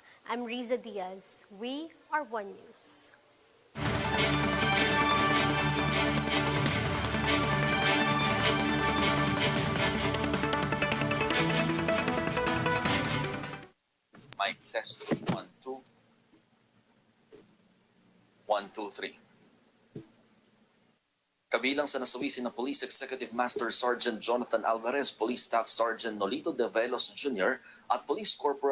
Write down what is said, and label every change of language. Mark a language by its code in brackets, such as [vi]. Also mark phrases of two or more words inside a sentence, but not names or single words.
[en] I'm Riza Diaz. We are One News. Mic test 1 2 1 2 3. [tl] Kabilang sa nasawisin na Police Executive Master Sergeant Jonathan Alvarez, Police Staff Sergeant Nolito De Velos Jr. at Police Corporal